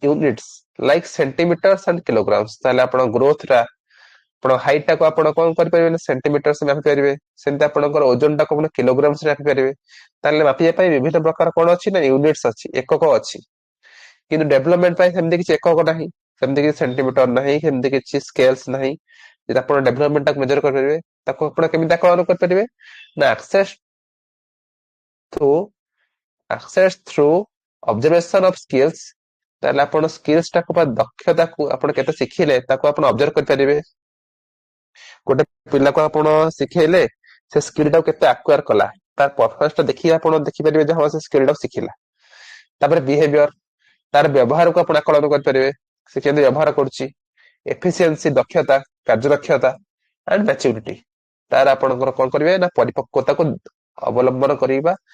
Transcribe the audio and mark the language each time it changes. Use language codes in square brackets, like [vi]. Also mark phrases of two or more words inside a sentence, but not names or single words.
[en] units like centimeters and kilograms [or] ତାହେଲେ ଆପଣ ଗ୍ରୋଥ ଟା ଆପଣ ହାଇଟ୍ ଟାକୁ ଆପଣ କଣ କରିପାରିବେ ନା ସେଣ୍ଟିମିଟର୍ସ ମାପି ପାରିବେ ସେମିତି ଆପଣଙ୍କର ଓଜନ ଟାକୁ ଆପଣ କିଲୋଗ୍ରାମସ ମାପି ପାରିବେ ତାହେଲେ ମାପିବା ପାଇଁ ବିଭିନ୍ନ ପ୍ରକାର କଣ ଅଛି ନା ୟୁନିଟ୍ସ ଅଛି ଏକକ ଅଛି କିନ୍ତୁ ଡେଭଲପମେଣ୍ଟ ପାଇଁ ସେମିତି କିଛି ଏକକ ନାହିଁ ସେମିତି କିଛି ସେଣ୍ଟିମିଟର ନାହିଁ ସେମିତି କିଛି ସ୍କେଲ୍ସ ନାହିଁ ଯଦି ଆପଣ ଡେଭଲପମେଣ୍ଟ ଟାକୁ ମେଜର କରିପାରିବେ ତାକୁ ଆପଣ କେମିତି ଆକଳନ କରିପାରିବେ ନା [en] access through observation of skills [or] ତାହେଲେ ଆପଣ ସ୍କିଲ୍ସ ଟାକୁ ବା ଦକ୍ଷତାକୁ ଆପଣ କେତେ ଶିଖିଲେ ତାକୁ ଆପଣ ଅବଜର୍ଭ କରିପାରିବେ ଗୋଟେ ପିଲାକୁ ଆପଣ ଶିଖେଇଲେ ସେ ସ୍କିଲ୍ ଟାକୁ କେତେ ଆକ୍ୱାର କଲା ତାର ପରଫରମନ୍ସ ଟା ଦେଖି ଆପଣ ଦେଖିପାରିବେ ଯେ ହଁ ସେ ସ୍କିଲ୍ ଟାକୁ ଶିଖିଲା ତାପରେ ବିହେଭିୟର ତାର ବ୍ୟବହାରକୁ ଆପଣ ଆକଳନ କରିପାରିବେ ସେ କେମିତି ବ୍ୟବହାର କରୁଛି ଏଫିସିଏନ୍ସି ଦକ୍ଷତା କାର୍ଯ୍ୟଦକ୍ଷତା [en] and maturity [or] ତାର ଆପଣଙ୍କର କଣ କରିବେ ନା ପରିପକ୍ୱତାକୁ ଅବଲମ୍ବନ କରିବା